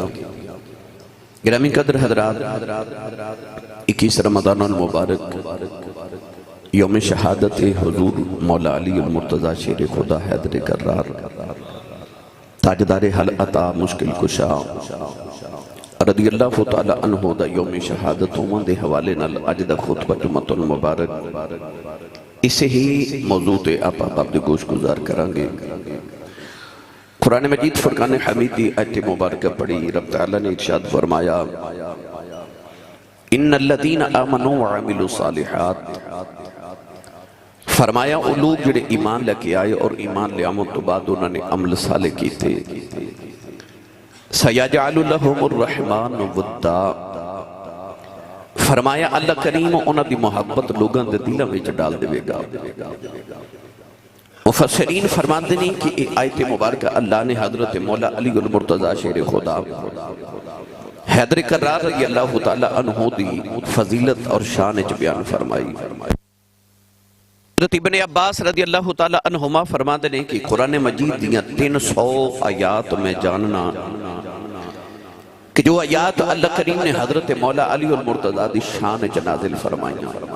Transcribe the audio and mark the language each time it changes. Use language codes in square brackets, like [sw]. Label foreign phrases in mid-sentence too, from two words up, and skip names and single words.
[pa] گرامی قدر حضرات، 21 رمضان المبارک یوم شہادت حضور مولا علی المرتضی شیر خدا حیدر کرار تاجدار حل عطا مشکل کشا [ar] رضی اللہ تعالیٰ عنہ [pa] دا یوم شہادتوں دے حوالے نال اج دا خطبہ جمعۃ المبارک اسے ہی موضوع تے آپ آپ دے گوش گزار کرانگے۔ قرآن مجید فرقان حمیدی آیت مبارکہ پڑھی، رب تعالیٰ نے ارشاد فرمایا [ar] ان الذین آمنوا وعملوا الصالحات، [pa] فرمایا وہ لوگ جڑے ایمان لے کے آئے اور ایمان لے آمن تو بعد انہوں نے عمل صالح کی تھے، [ar] سَيَجْعَلُ لَهُمُ الرَّحْمَانُ وُدَّا، [pa] فرمایا اللہ کریم انہوں دی محبت لوگاں دے دلہ میں ڈال دے گا۔ مفسرین فرماندے نہیں کہ آیت مبارکہ اللہ نے حضرت مولا علی المرتضی شیر خدا حیدر کرار [ar] رضی اللہ تعالیٰ عنہ [pa] دی فضیلت اور شان بیان فرمائی۔ حضرت ابن عباس [ar] رضی اللہ تعالیٰ عنہما [pa] فرماندے نہیں کہ قرآن مجید دیاں 300 آیات میں جاننا کہ جو آیات اللہ کریم نے حضرت مولا علی المرتضی دی شان نازل فرمائیاں۔